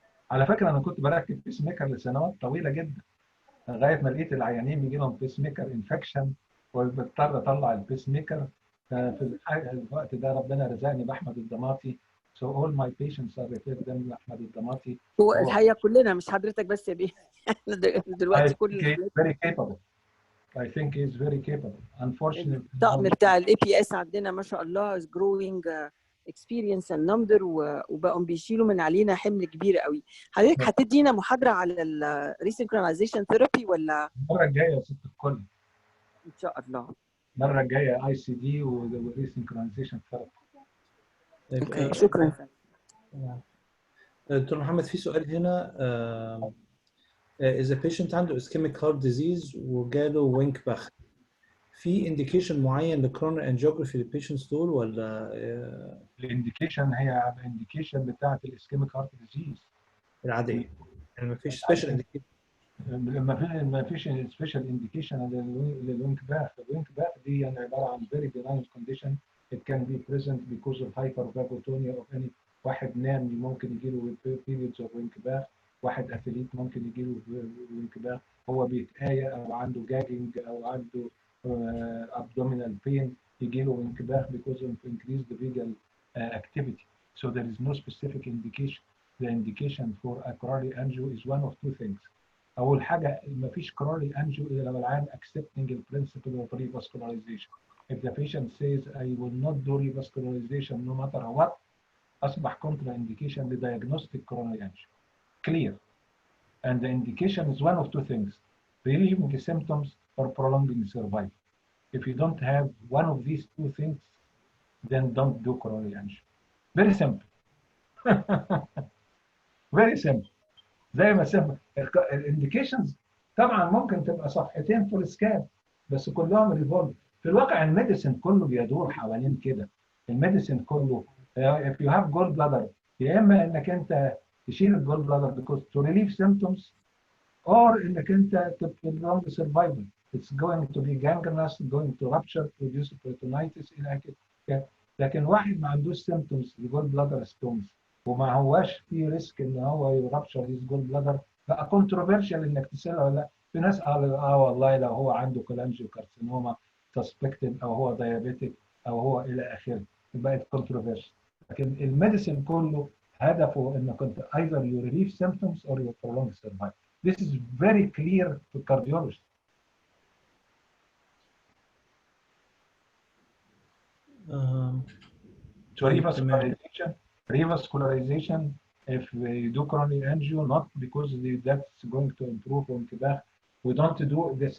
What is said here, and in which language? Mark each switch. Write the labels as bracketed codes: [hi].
[ar] على فكره انا كنت بركب بيس ميكر لسنوات طويله جدا، لغايه ما لقيت العيانين بيجي لهم بيس ميكر انفكشن وبضطر اطلع البيس ميكر. في الوقت ده ربنا رزقني باحمد الضماطي. [en] So all my patients are referred them لاحمد الضماطي. [ar] هو الحقيقه كلنا مش حضرتك بس يا بيه. احنا دلوقتي كل [en] very capable. I think he's very capable. Unfortunately [ar] الطقم بتاع الاي بي اس عندنا ما شاء الله [en] is growing experience and number [ar] وبقوا بيشيلوا من علينا حمل كبير قوي. حضرتك هتدينا محاضره على الريسنكرونايزيشن ثيرابي ولا المره الجايه يا ست الكل؟ ان شاء الله المره الجايه اي سي دي وريسنكرونايزيشن ثيرابي. اوكي شكرا. دكتور محمد في سؤال هنا، إذا patient عنده ischemic heart disease وجاله وينك باخ، في انديكيشن معين للكورونر انجيوجرافي للبيشنتس دول ولا؟ الانديكيشن هي الانديكيشن بتاعت الاسكيميك هارت ديزيز العاديه، يعني ما فيش سبيشال انديكيشن. ما فيش سبيشال انديكيشن للوينك باخ. الوينك باخ دي يعني عباره عن [en] very benign condition. It can be present because of hypervagotonia of any. [ar] واحد نام ممكن يجي له [en] periods of [ar] وينك باخ، واحد اثليت ممكن يجي له وينك باخ، هو بيتآية او عنده جاجنج او عنده abdominal pain يجي له وينك باخ [en] because of increased vagal activity. So there is no specific indication. The indication for a coronary angio is one of two things. [ar] أول حاجة ما فيش [en] coronary angio [ar] إلا لو العيان [en] accepting the principle of revascularization. If the patient says I will not do revascularization no matter what, [ar] أصبح [en] contraindication لdiagnostic coronary angio. Clear. And the indication is one of two things: relieving the symptoms or prolonging survival. If you don't have one of these two things, then don't do coronary angio. Very simple. Very simple. [ar] زي ما سمع الانديكيشنز طبعا ممكن تبقى صفحتين فول سكان بس كلهم ريفولف. في الواقع الميديسن كله بيدور حوالين كده. [en] الميديسن كله if you have gall bladder [ar] يا اما انك انت تشيل الجول بلادر [en] because to relieve symptoms or [ar] انك انت [en] prolong the survival. It's going to be gangrenous, going to rupture, produce peritonitis [ar] الى كده. لكن واحد ما عندوش symptoms لجول بلادر ستونز وما هواش في ريسك ان هو يرابشر هيز جول بلادر، بقى كونتروفيرشال انك تساله ولا لا. في ناس قالوا والله لو هو عنده كولانجيو كارسينوما سسبكتد او هو دايابيتك او هو الى اخره بقت كونتروفيرشال. لكن الميديسن كله هدفه انك انت [en] either you relieve symptoms or you prolong survival. This is very clear to cardiology. So revascularization, if we do coronary angio, not because that's going to improve انتباه. We don't do this.